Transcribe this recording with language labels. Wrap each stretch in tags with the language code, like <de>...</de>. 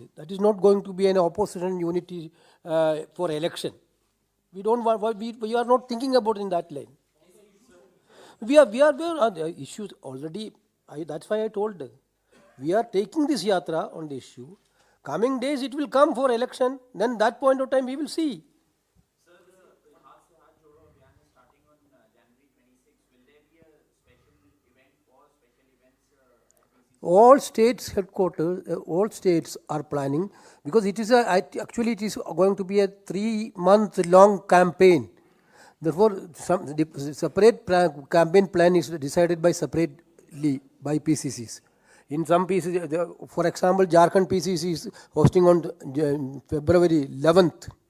<en>That is not going to be an opposition unity for election. We don't want, we are not thinking about in that line. We are the issues already. That's why I told we are taking this yatra on the issue. Coming days it will come for election. Then that point of time we will see.</en> <hi>Sir हाथ से हाथ जोड़ो अभियान है</hi> <en>Starting on January 26. Will there be a special event और special events at PCC? All states headquarters, all states are planning, because it is actually it is going to be a 3-month long campaign. Therefore, some separate campaign plan is decided by separately by PCCs. In some PCC, for example, Jharkhand PCC is hosting on February 11th.</en>